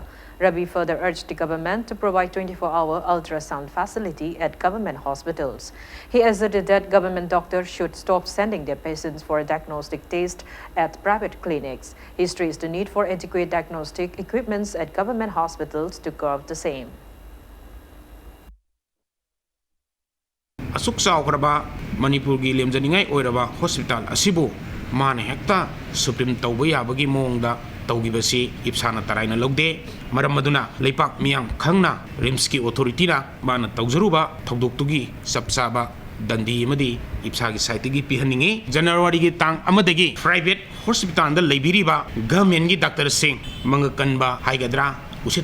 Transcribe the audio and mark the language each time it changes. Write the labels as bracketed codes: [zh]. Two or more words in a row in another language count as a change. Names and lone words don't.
[en] Rabi further urged the government to provide 24-hour ultrasound facility at government hospitals. He asserted that government doctors should stop sending their patients for a diagnostic test at private clinics. He stressed the need for adequate diagnostic equipments at government hospitals to curb the same. [mni] Asuk saukraba Manipur gi lemjaningai oiraba hospital asibu mane hekta supreme tawba yabagi mongda tawgibasi IPSAna taraina logde maram maduna leipak miyang khangna RIMS ki authority na mana tawjaruba thogdoktugi sapsaba dandi amadi IPSA gi site gi pihaningi January gi tang amadagi [en] private hospital [mni] da leibiriba government gi doctor sing mangakanba haigadra usi